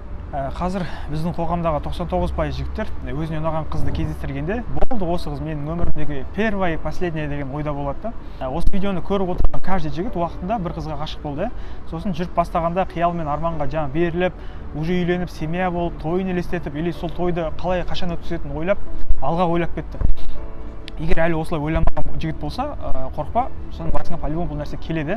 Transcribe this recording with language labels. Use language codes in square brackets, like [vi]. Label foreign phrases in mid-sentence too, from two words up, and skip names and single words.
[kk] Қазір біздің қоғамдағы 99% жігіттер өзіне ұнаған қызды кездестіргенде болды, осы қыз менің өмірімдегі [ru] первая и последняя [kk] деген ойда болады да. Осы видеоны көріп отырған каждый жігіт уақытында бір қызға ғашық болды. Сосын жүріп бастағанда қиял мен арманға жаңа беріліп, уже үйленіп, семья болып, тойын елестетіп, или сол тойды қалай қашан өткізетінін ойлап, алға ойлап кетті. Егер әлі осылай ойламаған жігіт болса, қорықпа, соның басыңа по-любому бұл нәрсе келеді.